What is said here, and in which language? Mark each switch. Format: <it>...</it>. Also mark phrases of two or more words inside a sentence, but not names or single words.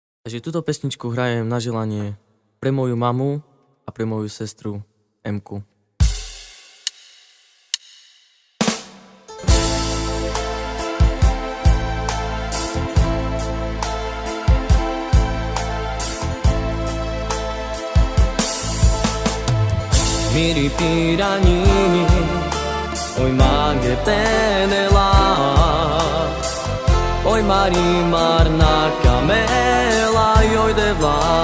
<sk>Takže túto pesničku hrajem na želanie pre moju mamu a pre moju sestru Emku.</sk> <rom>Miri pirani, oj mange penela, oj mari marna camela, oj devla.</rom>